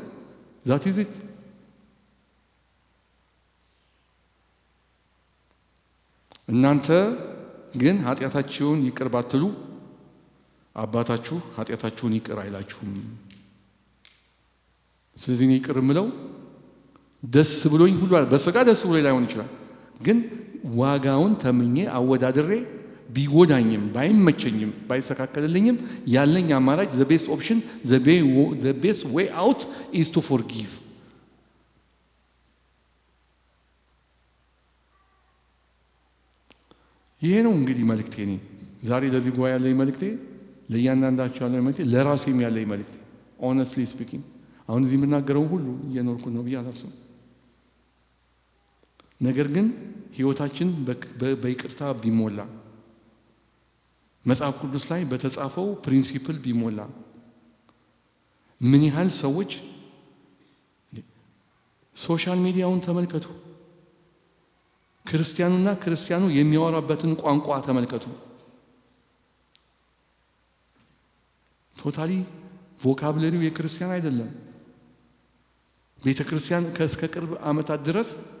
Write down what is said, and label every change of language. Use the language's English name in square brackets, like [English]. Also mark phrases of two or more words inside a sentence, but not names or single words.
[Amharic] ዛት ይዘት እናንተ ግን ኃጢአታችሁን ይቅር ባትሉ አባታችሁ ኃጢአታችሁን ይቅር አይላችሁም። ስለዚህ እኔ ይቅር የምለው ደስ ብሎኝ ሁሉ በስጋ ደስ ብሎኝ ላይሆን ይችላል፣ ግን ዋጋውን ተምኜ አወዳድሬ ቢጎዳኝም ባይመቸኝም ባይስተካከልልኝም ያለኝ አማራጭ [English] the best option the best way out is to forgive። [Amharic] ይሄ ነው እንግዲህ መልእክቴ። እኔ ዛሬ ለዚህ ጉባኤ ያለኝ መልእክቴ፣ ለእያንዳንዳቸው ያለኝ መልእክቴ፣ ለራሴም ያለኝ መልእክቴ [English] honestly speaking [Amharic] አሁን እዚህ የምናገረውን ሁሉ እየኖርኩ ነው ብዬ አላስብም። ነገር ግን ህይወታችን በይቅርታ ቢሞላ፣ መጽሐፍ ቅዱስ ላይ በተጻፈው ፕሪንሲፕል ቢሞላ፣ ምን ያህል ሰዎች [English] social media [Amharic] ተመልከቱ። ክርስቲያኑና ክርስቲያኑ የሚያወራበትን ቋንቋ ተመልከቱ። [English] totally vocabulary [Amharic] የክርስቲያን አይደለም። ቤተ ክርስቲያን እስከ ቅርብ ዓመታት ድረስ